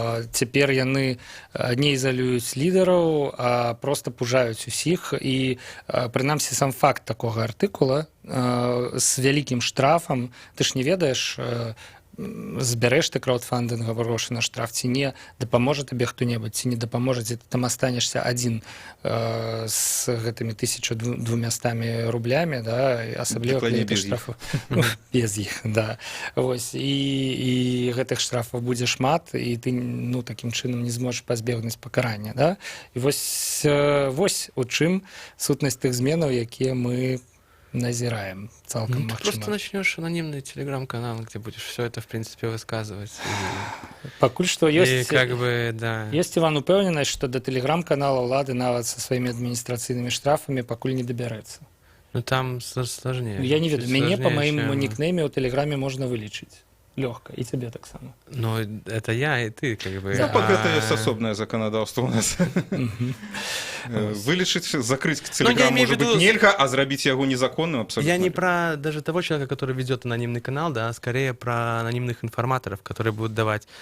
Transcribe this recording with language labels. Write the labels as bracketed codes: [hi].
[be] Цяпер яны не ізалююць лідараў, а проста пужаюць усіх, і прынамсі сам факт такога артыкула з вялікім штрафам, ты ж не ведаеш, збярэш ты краудфандынгавы грошы на штраф, ці не дапаможа табе хто-небудзь, ці не дапаможа, ці ты там астанешся адзін з гэтымі 1200 рублямі, да, асабліва калі гэтых штрафаў без іх, да. Вось, і гэтых штрафаў будзе шмат, і ты, ну, такім чынам не зможаш пазбегнуць пакарання, да. І вось у чым сутнасць тых зменаў, якія мы назираем цалком, [ru] ну, ты просто начнешь анонимный телеграм-канал, где будешь все это, в принципе, высказывать. [be] Пакуль што ёсць, [ru] как бы, да. [be] Ёсць, Іван, упэўненасць, што да тэлеграм-канала ўлады нават са сваімі адміністрацыйнымі штрафамі пакуль не дабярэцца. [ru] Ну, там сложнее. [be] Я не ведаю, мяне па маім [ru] чем... [be] нікнейме ў тэлеграме можна вылічыць. [ru] Лёгко, и тебе так само. Ну, это я, и ты, как бы. Ну, под это есть особое законодавство у нас. Вылечить, закрыть телеграм, может быть, нельзя, а зробить его незаконным абсолютно. Я не про даже того человека, который ведет анонимный канал, да, а скорее про анонимных информаторов, которые будут давать.